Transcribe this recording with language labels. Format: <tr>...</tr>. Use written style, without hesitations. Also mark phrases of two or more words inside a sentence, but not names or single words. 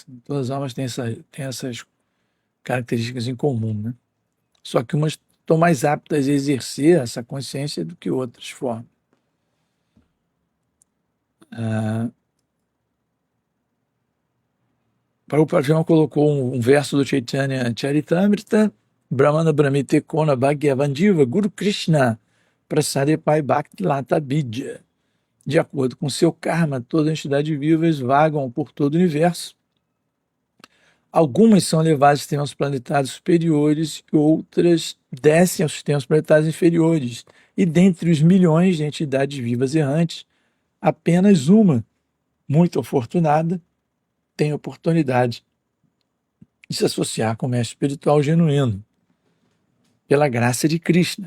<pt>Todas as almas têm essas características em comum, né? Só que umas estão mais aptas a exercer essa consciência do que outras formas. Prabhupada colocou um verso do Chaitanya Charitamrita,</pt> <bn>ব্রহ্মাণ্ড ভ্রমিতে কোন ভাগ্যবান্দিব গুরু কৃষ্ণ প্রসাদেপাই ভক্তি লতা বিদ্য.</bn> <pt>De acordo com seu karma, todas as entidades vivas vagam por todo o universo. Algumas são levadas aos sistemas planetários superiores e outras descem aos sistemas planetários inferiores. E dentre os milhões de entidades vivas errantes, apenas uma, muito afortunada, tem oportunidade de se associar com o mestre espiritual genuíno, pela graça de Krishna.</pt>